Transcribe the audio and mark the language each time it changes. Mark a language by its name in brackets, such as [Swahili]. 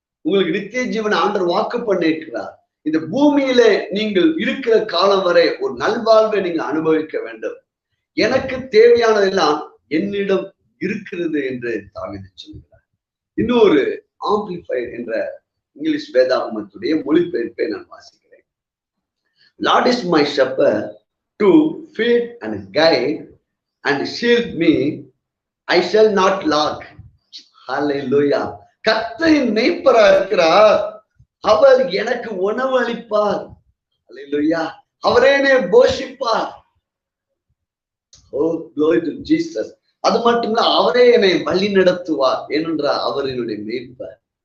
[Tamil] உங்களுக்கு நித்திய ஜீவனை ஆண்டவர் வாக்கு பண்ணியிருக்கிறார். இந்த பூமியில நீங்கள் இருக்கிற காலம் வரை ஒரு நல்வாழ்வை நீங்க அனுபவிக்க வேண்டும். எனக்கு தேவையானதெல்லாம் என்னிடம் இருக்கிறது என்று தாவீது சொல்கிறார். இன்னொரு ஆம்பிளிஃபையர் என்ற இங்கிலீஷ் வேதாகமத்துடைய மொழிபெயர்ப்பை நான் வாசிக்கிறேன். [English] Lord is my shepherd to feed and guide and shield me, I shall not lack. Hallelujah. [Tamil] கர்த்தரின் மேய்ப்பரா இருக்கிறார், அவர் எனக்கு உணவு அளிப்பார். அல்லேலூயா. அவரே என்னை போஷிப்பார். [English] Oh, glory to Jesus. [Tamil] அது மட்டுமல்ல, அவரே என்னை வழி நடத்துவார். ஏனென்றால் அவர் என்னுடைய மேய்ப்பர்.